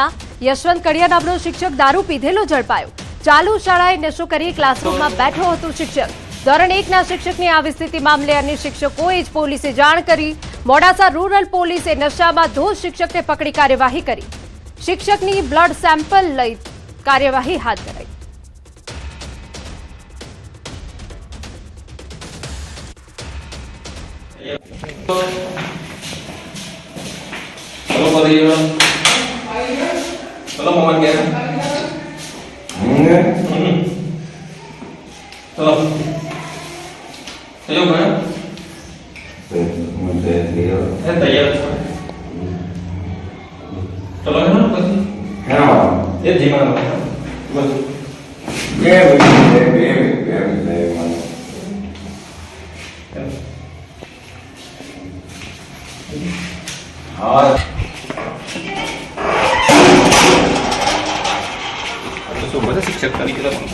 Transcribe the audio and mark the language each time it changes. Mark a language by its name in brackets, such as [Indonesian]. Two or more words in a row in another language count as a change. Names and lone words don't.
[Gujarati] યશવંત કડિયા નામનો શિક્ષક દારૂ પીધેલો ઝડપાયો. ચાલુ શાળાએ નશો કરી ક્લાસરૂમમાં બેઠો હતો શિક્ષક. ધોરણ 1ના શિક્ષકની આવી સ્થિતિ મામલે અન્ય શિક્ષકોએ જ પોલીસે જાણ કરી. મોડાસા રૂરલ પોલીસે નશામાં ધોષ શિક્ષકને પકડી કાર્યવાહી કરી. શિક્ષકની બ્લડ સેમ્પલ લઈ કાર્યવાહી હાથ ધરાઈ. [Indonesian] Halo Maria. Halo Mama Kian. Halo. Ayo mana? Tayar. Halo mana pasti? Ya. Ya di mana? Bos. Ya, [Hindi] हाँ तो सुबह शिक्षक का निकला